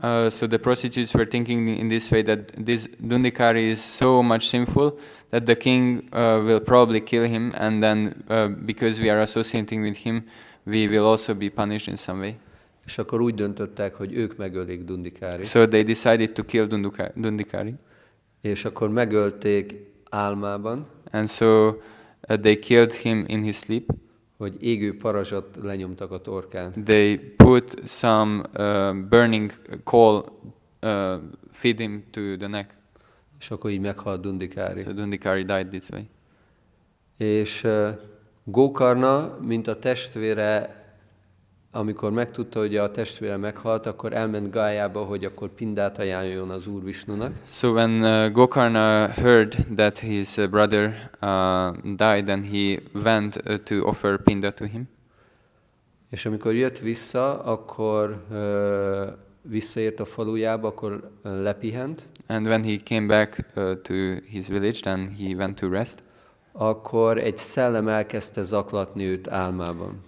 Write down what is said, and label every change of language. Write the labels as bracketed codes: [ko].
[en] So the prostitutes were thinking in this way that this Dundikari is so much sinful that the king will probably kill him, and then because we are associating with him, we will also be punished in some way. [hu] És akkor úgy döntöttek, hogy ők megölik Dundikári. [en] So they decided to kill Dundikari. [hu] És akkor megölték álmában. [en] And so they killed him in his sleep. [hu] hogy égő parazsat lenyomtak a torkán. [en] They put some burning coal, feed him to the neck. [hu] És akkor így meghalt Dundikári. [en] So Dundikari died this way. [hu] És Gokarna, mint a testvére, amikor megtudta, hogy a testvére meghalt, akkor elment Gájába, hogy akkor pindát ajánljon az Úr Visnunak. [en] So when Gokarna heard that his brother died, then he went to offer pinda to him. [hu] És amikor jött vissza, akkor visszaért a falujába, akkor lepihent. [en] And when he came back to his village, then he went to rest. [hu] Akkor egy szellem elkezdte zaklatni őt álmában.